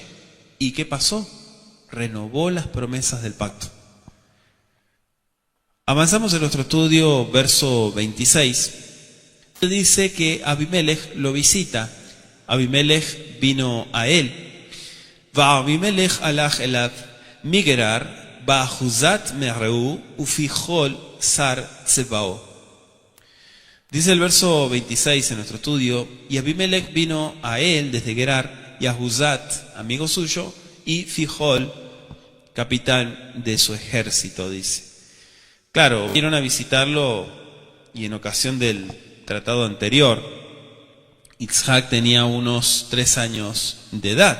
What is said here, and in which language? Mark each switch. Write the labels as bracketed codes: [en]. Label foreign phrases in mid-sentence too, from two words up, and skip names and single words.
[es] ¿Y qué pasó? Renovó las promesas del pacto. Avanzamos en nuestro estudio, verso 26. Dice que Abimelech lo visita. Abimelech vino a él. [he] ואבימלך הלך אליו מגרר ואחזת מרעהו ופיכל שר צבאו. [es] Dice el verso 26 en nuestro estudio, y Abimelech vino a él desde Gerar, y Ahuzat, amigo suyo, y Fijol, capitán de su ejército, dice. Claro, vinieron a visitarlo y en ocasión del tratado anterior, Isaac tenía unos 3 años de edad.